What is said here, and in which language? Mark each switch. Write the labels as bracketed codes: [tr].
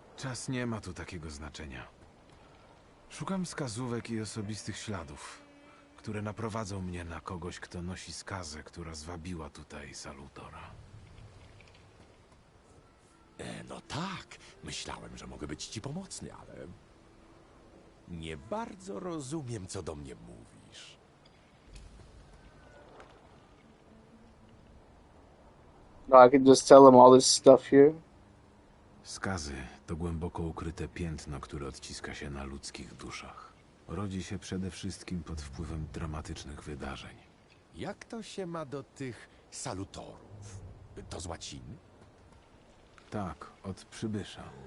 [pl] Czas nie ma tu takiego znaczenia. Szukam wskazówek i osobistych śladów, które naprowadzą mnie na kogoś, kto nosi skazę, która zwabiła tutaj Salutora. No tak, myślałem, że mogę być ci pomocny, ale... nie bardzo rozumiem, co do mnie mówisz. [en] No, I can just tell him all this stuff here. [pl] Skazy to głęboko ukryte piętno, które odciska się na ludzkich duszach. Rodzi się przede wszystkim pod wpływem dramatycznych wydarzeń. Jak to się ma do tych salutorów? To z łaciny? Tak, od przybysza.